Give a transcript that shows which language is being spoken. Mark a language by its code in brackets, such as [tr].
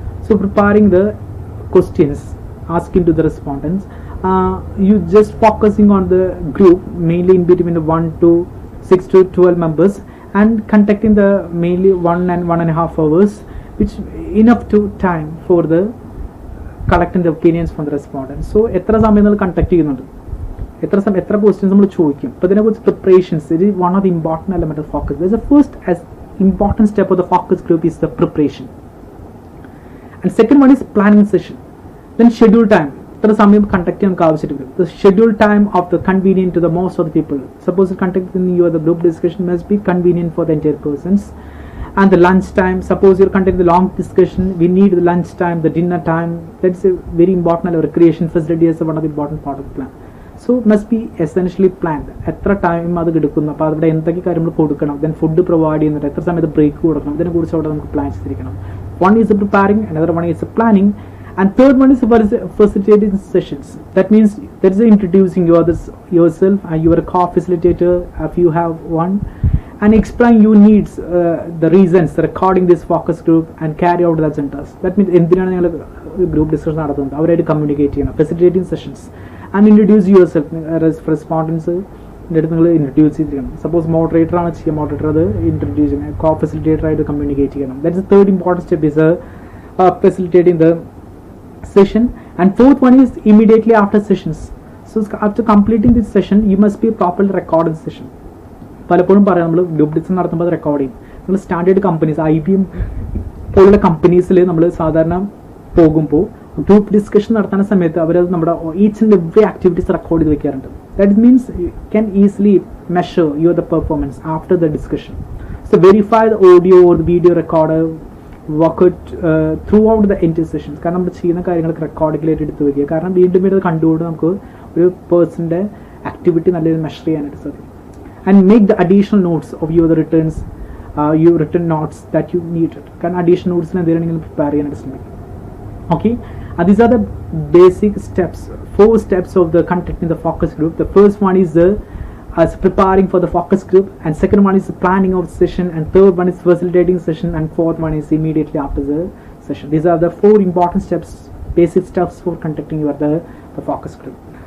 [en] So preparing the questions asking to the respondents, you just focusing on the group mainly in between the 1 to 6 to 12 members, and conducting the mainly 1.5 hours, which enough to time for the collecting the opinions from the respondents. [ml] So എത്ര സമയം നമ്മൾ conduct ചെയ്യുന്നുണ്ട്, എത്ര questions നമ്മൾ ചോദിക്കും. അപ്പോൾ ഇതിനെക്കുറിച്ച് preparations, ഇത് [en] One of the important element of focus. The first important step of the focus group is the preparation, and second one is planning session. Then schedule time. [ml] ഇത്ര സമയം കണ്ടക്ട് ചെയ്യാൻ നമുക്ക് ആവശ്യമില്ല. [en] The schedule time of the convenient to the most of the people. Suppose conducting the group discussion must be convenient for the entire persons. And the lunch time, suppose you're conducting the long discussion, we need the lunch time, the dinner time. That's a very important recreation facility as one of the important part of the plan. So must be essentially planned. [ml] എത്ര time അത് എടുക്കുന്നു, അപ്പോൾ അവിടെ എന്തൊക്കെ കാര്യങ്ങൾ കൊടുക്കണം, then food provide ചെയ്യുന്നുണ്ട്, എത്ര സമയത്ത് ബ്രേക്ക് കൊടുക്കണം, ഇതിനെക്കുറിച്ച് അവിടെ നമുക്ക് പ്ലാൻ ചെയ്തിരിക്കണം. [en] One is the preparing, another one is the planning, and third one is facilitating sessions. That means there is introducing yourself and you are a co-facilitator if you have one, and explain your needs, the reasons, recording this focus group and carry out the agendas. That means [ml] എന്തിനാണ് നിങ്ങൾ group discussion നടത്തുന്നത്, അവരായിട്ട് communicate ചെയ്യണം. [en] Facilitating sessions and introduce yourself. [ml] Respondents അടുത്ത് നിങ്ങൾ introduce ചെയ്തിരിക്കണം. Suppose moderator ആണ് ചെയ്യുക, മോഡറേറ്റർ അത് ഇൻട്രൊഡ്യൂസ് ചെയ്യണം, കോ ഫെസിലിറ്റേറ്റർ ആയിട്ട് കമ്മ്യൂണിക്കേറ്റ് ചെയ്യണം. [en] That is third important step is facilitating the session. And fourth one is immediately after sessions. So after completing this session you must be properly recorded session. [ml] പലപ്പോഴും പറയാം നമ്മൾ group discussion നടത്തുമ്പോൾ അത് record ചെയ്യും. നമ്മൾ standard companies IBM പോലുള്ള കമ്പനീസിൽ നമ്മൾ സാധാരണ പോകുമ്പോൾ ഗ്രൂപ്പ് ഡിസ്കഷൻ നടത്തുന്ന സമയത്ത് അവരത് നമ്മുടെ [en] each and every [ml] activities record ചെയ്ത് വെക്കാറുണ്ട്. [en] That means you can easily measure your the performance after the discussion. So verify the audio or the video record work throughout the end sessions. [ml] കാരണം നമ്മൾ ചെയ്യുന്ന കാര്യങ്ങൾക്ക് റെക്കോർഡിങ്ങിലായിട്ട് എടുത്ത് വയ്ക്കുക. കാരണം വീണ്ടും വീണ്ടും കണ്ടുകൊണ്ട് നമുക്ക് ഒരു പേഴ്സൻ്റെ activity നല്ലൊരു മെഷർ ചെയ്യാനായിട്ട് സാധിക്കും. [en] And make the additional notes of your returns, your written notes that you needed. [ml] കാരണം additional notes എന്തെങ്കിലും prepare ചെയ്യാനായിട്ട് ശ്രമിക്കും. [en] Okay, these are the basic steps, 4 steps of the conducting the focus group. The first one is the preparing for the focus group, and second one is the planning of the session, and third one is facilitating session, and fourth one is immediately after the session. These are the 4 important steps, basic steps for conducting your the focus group.